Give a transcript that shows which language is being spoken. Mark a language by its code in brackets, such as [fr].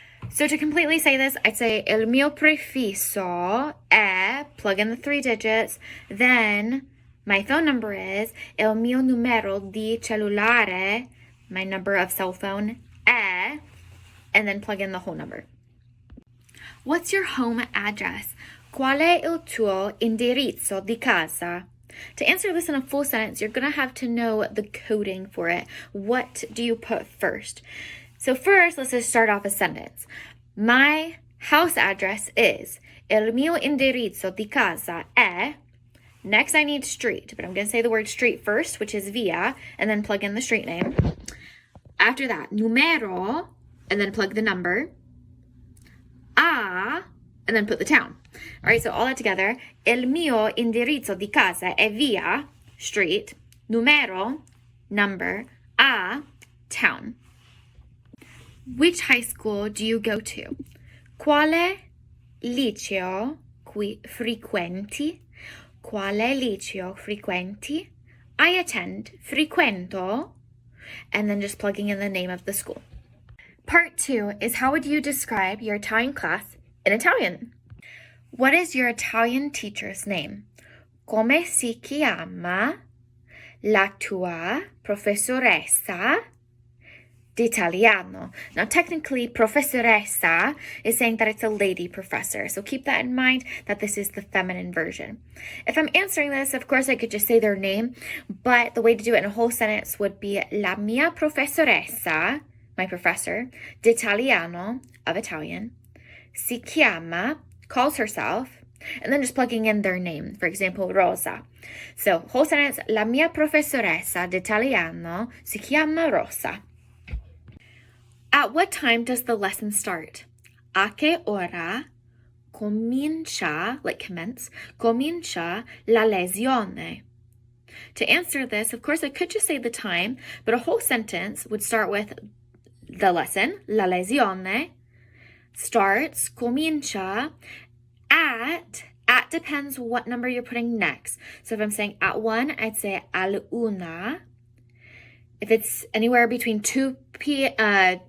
[en] So to completely say this, I'd say [it] il mio prefisso è, [en] plug in the 3 digits, then my phone number is [it] il mio numero di cellulare, [en] my number of cell phone, è, and then plug in the whole number. What's your home address? [it] Qual è il tuo indirizzo di casa? [en] To answer this in a full sentence, you're going to have to know the coding for it. What do you put first? So first, let's just start off a sentence. My house address is [it] il mio indirizzo di casa è. [en] Next, I need street, but I'm going to say the word street first, which is via, and then plug in the street name. After that, numero, and then plug the number. A, and then put the town. All right, so all that together. [it] Il mio indirizzo di casa è via, street, numero, number, a, town. [en] Which high school do you go to? [it] Quale liceo frequenti? Quale liceo frequenti? [en] I attend, frequento, and then just plugging in the name of the school. Part 2 is how would you describe your Italian class in Italian? What is your Italian teacher's name? [it] Come si chiama la tua professoressa d'italiano? [en] Now, technically, professoressa is saying that it's a lady professor. So keep that in mind that this is the feminine version. If I'm answering this, of course, I could just say their name, but the way to do it in a whole sentence would be [it] la mia professoressa, [en] my professor, d'italiano, of Italian, [it] si chiama, [en] calls herself, and then just plugging in their name. For example, Rosa. So, whole sentence, [it] la mia professoressa d'italiano si chiama Rosa. [en] At what time does the lesson start? [it] A che ora comincia, [en] like commence, [it] comincia la lezione? [en] To answer this, of course, I could just say the time, but a whole sentence would start with the lesson, [it] la lezione, [en] starts, comincia, at depends what number you're putting next. So if I'm saying at 1, I'd say [it] al una. [en] If it's anywhere between 2 p.m.